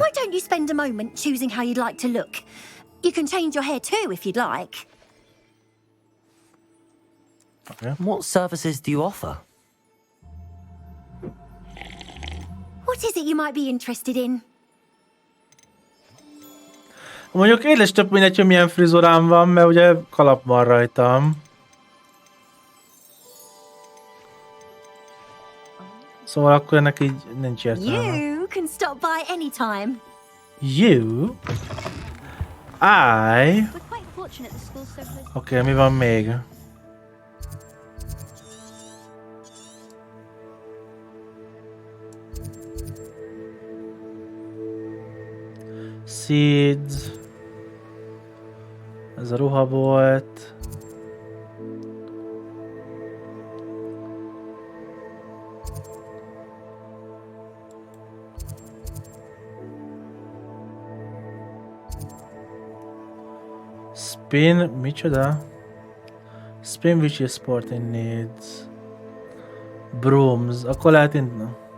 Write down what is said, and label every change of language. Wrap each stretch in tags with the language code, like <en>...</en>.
<en>Why don't you spend a moment choosing how you'd like to look? You can change your hair too if you'd like. Okay. What services do you offer? What is it you might be interested in?</en> <hu>Mondjuk én is több mindegy, hogy milyen frizurám van, mert ugye kalap van rajtam. Szóval akkor ennek így nincs értelme.</hu> <en>You can stop by anytime. You? I?</en> <hu>Oké, mi van még?</hu> <en>Seeds.</en> <hu>Ez a ruha volt. Spin, micsoda?</hu> <en>Spin which is sporting needs.</en> <hu>Brooms, akkor lehet innen.</hu>